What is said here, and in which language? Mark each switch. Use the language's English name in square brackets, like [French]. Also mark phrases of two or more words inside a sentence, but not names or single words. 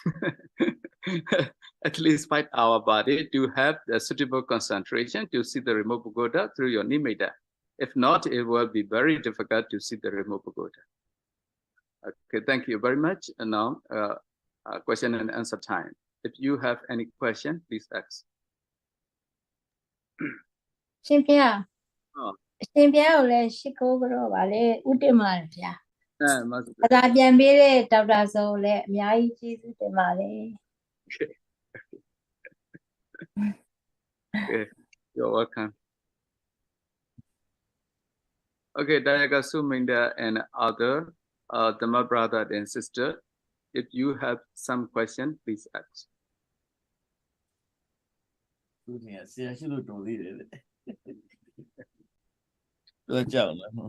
[English] At least 5 hours per day to have the suitable concentration to see the remote pagoda through your nimitta. If not, it will be very difficult to see the remote pagoda. Okay, thank you very much. And now, question and answer time. If you have any question, please ask. [Burmese] ရှင်ပြရှင်ပြကိုလည်းရှိခိုးကြတော့ပါလေဥတ္တမဗျာဘာသာပြန်ပေးတဲ့ဒေါက်တာဇော်ကိုလည်းအများကြီးကျေးဇူးတင်ပါတယ် [English] Okay, you're welcome. Okay, Dayaga Suminda and other Dhamma brother and sister, if you have some question, please ask. [Burmese] သူကဆရာရှိလို့တော်သေးတယ်လေတော့ကြောက်လား